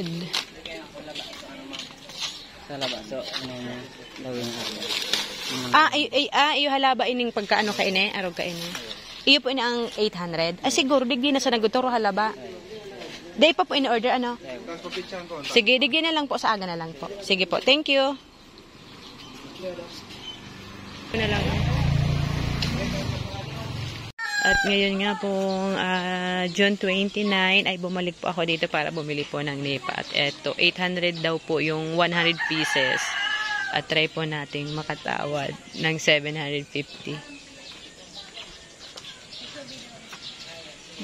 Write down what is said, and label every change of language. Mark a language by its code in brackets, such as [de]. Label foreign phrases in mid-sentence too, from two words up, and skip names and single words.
[bik] Sa laba. So, gawin iyo halaba ining pagkaano ka ini, arog ka ini. Iyo po ini ang 800. Siguro digdi na sa naguturo halaba. Day pa po [en] in order [bik] ano? Sige, digdi na lang po sa aga na lang po. Sige po, [en] thank you. [bik] Na lang. [tl] At ngayon nga pong June 29 ay bumalik po ako dito para bumili po ng nipa. At eto, 800 daw po yung 100 pieces. At try po nating makatawad ng 750.